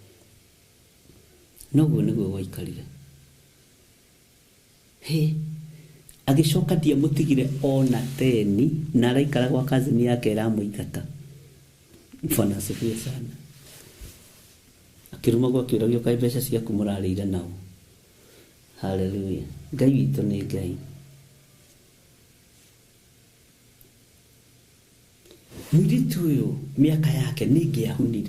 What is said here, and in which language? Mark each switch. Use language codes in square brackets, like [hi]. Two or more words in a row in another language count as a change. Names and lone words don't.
[ki] Noguo nĩguo gwaikarire. Agĩcoka ndiamũtigire ona 10 na araikara gwa [sw] kazini yake [ki] ĩramũingata. [sw] Bwana asifiwe sana. [ki] Akĩruma gwa kĩũragio kaĩ mbeca ciaku mũrarĩire nao. Haleluya. Ngai witũ nĩ Ngai. Mũirĩtu ũyũ mĩaka yake nĩ ĩngĩahunire.